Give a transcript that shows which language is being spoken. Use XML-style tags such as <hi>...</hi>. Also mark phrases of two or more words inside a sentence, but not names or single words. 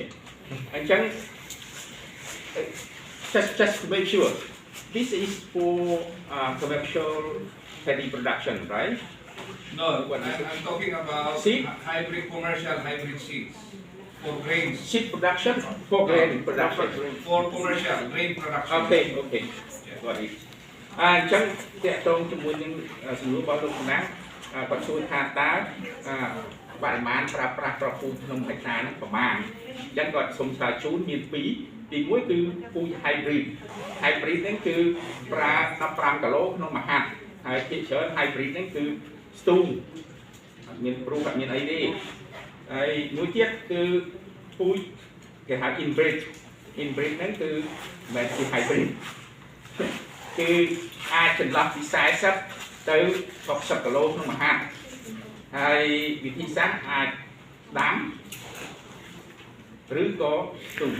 <en>And just to make sure, this is for commercial paddy production, right? No, I'm talking about Seed? hybrid commercial hybrid seeds for grains. Seed production for grain production. For commercial grain production. Okay. Got it.</en> <km>អញ្ចឹងតកតងជាមួយនឹងសំណួររបស់លោកកណាគាត់សួរថាតើបរិមាណប្រើប្រាស់ប្រពូជក្នុង ហិកតាហ្នឹងប្រមាណអញ្ចឹងគាត់សូមឆ្លើយជូនមាន2ទី1គឺពូជ hybrid ហ្នឹងគឺប្រើ15គីឡូក្នុងមួយហាត់ហើយភាគច្រើន hybrid ហ្នឹងគឺស្ទូងមានព្រុសអត់មានអីទេហើយមួយទៀតគឺពូជគេហៅ inbred ហ្នឹងគឺមិនជា hybrid គឺអាចចន្លោះពី40ទៅ60គីឡូក្នុងមួយហាត់ហើយវិធីសាស្ត្រអាចដាំឬក៏ស្ទូង</km>